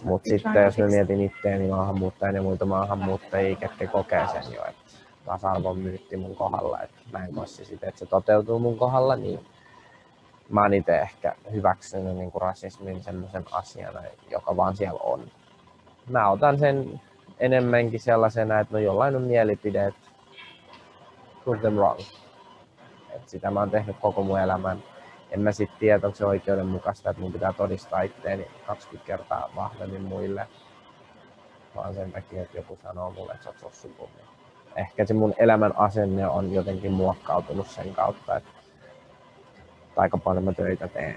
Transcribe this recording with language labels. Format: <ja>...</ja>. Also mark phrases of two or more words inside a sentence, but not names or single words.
<fi>Mutta sitten jos mä mietin itseäni maahanmuuttajia ja muita maahanmuuttajia, ketkä kokee sen jo, että tasa-arvon myytti mun kohdalla, että mä en koe sitä, että se toteutuu mun kohdalla, niin mä oon itse ehkä hyväksynyt niin kuin rasismin semmoisen asiana, joka vaan siellä on. Mä otan sen enemmänkin sellaisena, että no jollain on mielipide, että</fi> <en>prove them wrong.</en> <fi>Et sitä mä oon tehnyt koko mun elämän. En mä sit tiedä, onko se oikeudenmukaista, että mun pitää todistaa itteeni 20 kertaa vahvemmin muille. Vaan sen takia, että joku sanoo mulle, että sä oot sossukummi. Ehkä se mun elämän asenne on jotenkin muokkautunut sen kautta, että aika paljon mä töitä teen.</fi>